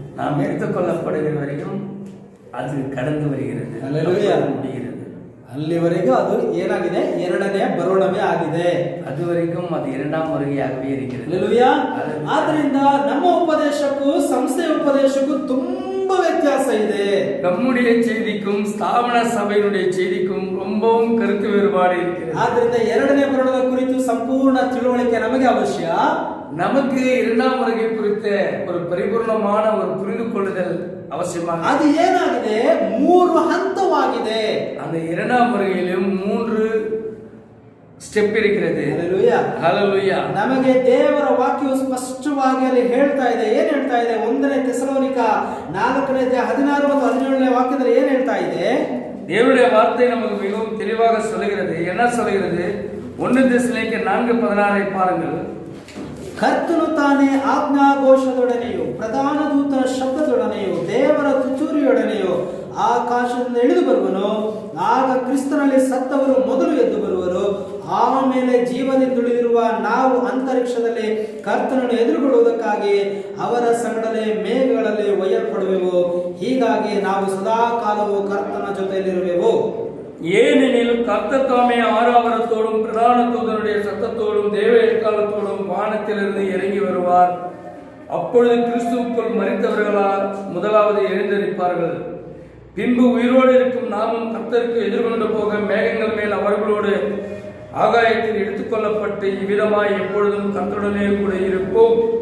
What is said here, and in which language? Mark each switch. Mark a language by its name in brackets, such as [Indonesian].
[Tamil] நாம் எடுத்துக்கொள்ளப்படுகிற வரைக்கும் அது கடந்து வருகிறது, [Kannada] ಹಲ್ಲೆಲೂಯಾ. [Tamil] முடிகிறது. [Kannada] ಅಲ್ಲಿವರೆಗೂ ಅದು ಏನಾಗಿದೆ? ಎರಡನೇ ಬರೋಣವೇ ಆಗಿದೆ. [Tamil] அதுவரைக்கும் அது இரண்டாம் வருகையாகவே இருக்கிறது. [Kannada] ಹಲ್ಲೆಲೂಯಾ. ಆದ್ರಿಂದ ನಮ್ಮ ಉಪದೇಶಕ್ಕೂ ಸಂಸ್ಥೆಯ ಉಪದೇಶಕ್ಕೂ ತುಂಬಾ ವ್ಯತ್ಯಾಸ ಇದೆ. [Tamil] நம்முடைய செய்திக்கும் ஸ்தாபன சபையினுடைய செய்திக்கும் ரொம்பவும் கருத்து வேறுபாடு இருக்கிறது. [Kannada] ಆದ್ರಿಂದ ಎರಡನೇ ಬರೋಣದ ಕುರಿತು ಸಂಪೂರ್ಣ ತಿಳುವಳಿಕೆ ನಮಗೆ ಅವಶ್ಯ. [Tamil] நமக்கு இரண்டாம் வருகை குறித்த ஒரு பரிபூர்ணமான ஒரு புரிந்து கொள்ளுதல் அவசியமாக. [Kannada] ಅದು ಏನಾಗಿದೆ? 3 ಹಂತವಾಗಿದೆ. [Tamil] அந்த இரண்டாம் வருகையிலும் 3 ಸ್ಟೆಪ್ இருக்கிறது. [Kannada] ಹಲ್ಲೆಲೂಯಾ. ಹಲ್ಲೆಲೂಯಾ. ನಮಗೆ ದೇವರ ವಾಕ್ಯವು ಸ್ಪಷ್ಟವಾಗಿ ಅಲ್ಲಿ ಹೇಳ್ತಾ ಇದೆ. ಏನ್ ಹೇಳ್ತಾ ಇದೆ? 1ನೇ ಥೆಸಲೋನಿಕ 4ನೇ ಅಧ್ಯಾಯ 16 ಮತ್ತು 17ನೇ ವಾಕ್ಯದಲ್ಲಿ ಏನ್ ಹೇಳ್ತಾ ಇದೆ? [Tamil] தேவனுடைய வார்த்தை நமக்கு மிகவும் தெளிவாக சொல்லுகிறது. என்ன சொல்லுகிறது? 1 தெசலோனிக்கர் 4:16 பாருங்கள். [Kannada] ಕರ್ತನು ತಾನೇ ಆಜ್ಞಾಘೋಷದೊಡನೆಯೂ ಪ್ರಧಾನ ದೂತನ ಶಬ್ದದೊಡನೆಯೂ ದೇವರ ತುತ್ತೂರಿಯೊಡನೆಯೂ ಆಕಾಶದಿಂದ ಇಳಿದು ಬರುವನು. ಆಗ ಕ್ರಿಸ್ತನಲ್ಲಿ ಸತ್ತವರು ಮೊದಲು ಎದ್ದು ಬರುವರು. ಆಮೇಲೆ ಜೀವದಿಂದುಳಿದಿರುವ ನಾವು ಅಂತರಿಕ್ಷದಲ್ಲಿ ಕರ್ತನನ್ನು ಎದುರುಗೊಳ್ಳುವುದಕ್ಕಾಗಿ ಅವರ ಸಂಗಡಲೇ ಮೇಘಗಳಲ್ಲಿ ಒಯ್ಯಲ್ಪಡುವೆವು. ಹೀಗಾಗಿ ನಾವು ಸದಾ ಕಾಲವು ಕರ್ತನ ಜೊತೆಯಲ್ಲಿರುವೆವು. [Tamil] ஏனெனில் கர்த்தர் தாமே ஆரவாரத்தோடும் பிரதான தூதனுடைய சத்தத்தோடும் தேவ எக்காலத்தோடும் வானத்திலிருந்து இறங்கி வருவார். அப்பொழுது கிறிஸ்துவுக்குள் மரித்தவர்களால் முதலாவது எழுந்தரிப்பார்கள். பின்பு உயிரோடு இருக்கும் நாமும் கர்த்தருக்கு எதிர்கொண்டு போக மேகங்கள் மேல் அவர்களோடு ஆகாயத்தில் எடுத்துக்கொள்ளப்பட்டு இவ்விதமாய் எப்பொழுதும் கர்த்தருடனே கூட இருப்போம்.